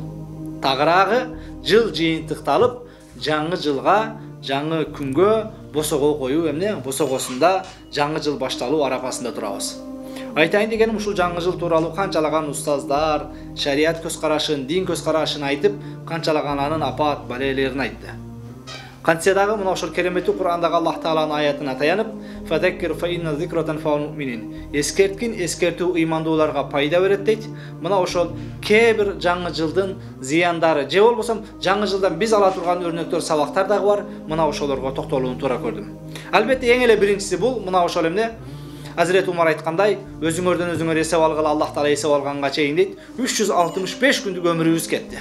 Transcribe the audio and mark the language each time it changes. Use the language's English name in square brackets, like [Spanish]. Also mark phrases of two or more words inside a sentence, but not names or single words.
[Kyrgyz] Тагыраагы жыл жыйынтыкталып, жаңы жылга, жаңы күнгө босого коюу, эмне босогосунда жаңы жыл башталуу арапасында турабыз. Айтайын дегеним, ушул жаңы жыл тууралуу канчалаган устаздар, шарият көз карашын, дин көз карашын айтып, канчалаган анын апат балелерин айтты. Кантсе дагы мына ошол кереметтүү Кур'андагы Аллах Тааланын аятына таянып, [Arabic] "فذكر فإن الذكرى تنفع المؤمنين". [Kyrgyz] Эскерткин эскертүү ыймандууларга пайда берет дейт. Мына ошол кээ бир жаңы жылдын зыяндары, же болбосо жаңы жылдан биз ала турган өрнөктөр, сабактар дагы бар. Мына ошолорго токтолууну туура көрдүм. Албетте эң эле биринчиси бул мына ошол эмне? Азирет Умар айткандай, өзүңөрдөн өзүңөр эсеп алгыла, Аллах Таала эсеп алганга чейин дейт, 365 күндүк өмүрүбүз кетти.